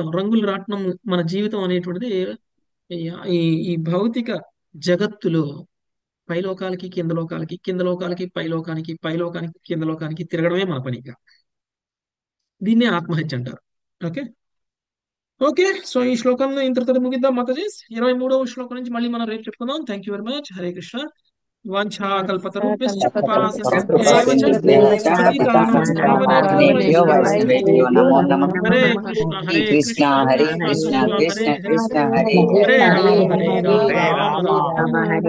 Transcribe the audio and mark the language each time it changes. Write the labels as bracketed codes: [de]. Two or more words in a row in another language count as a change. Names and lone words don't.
[te] రంగులు రాట్నం మన జీవితం అనేటువంటిది ఈ ఈ భౌతిక జగత్తులో పైలోకాలకి కింద లోకాలకి, కింద లోకాలకి పైలోకానికి, పైలోకానికి కింద లోకానికి తిరగడమే మన పనిగా. దీన్నే ఆత్మహత్య అంటారు. ఓకే, ఓకే. సో ఈ శ్లోకంలో ఇంతటితో ముగిద్దాం మాతాజీస్. 23వ శ్లోకం నుంచి మళ్ళీ మనం రేపు చెప్పుకుందాం. [en] Thank you very much. [te] హరే కృష్ణ. [sa] వాంఛాకల్పతరుభ్యశ్చ కృపా సింధుభ్యేవ చ పతితానాం పావనేభ్యో వైష్ణవేభ్యో నమో నమః. హరే కృష్ణ హరే హరే కృష్ణ కృష్ణ హరే కృష్ణ కృష్ణ కృష్ణ కృష్ణ హరే కృష్ణ హరే హరే హరే రామ హరే రామ హరే రామ రామ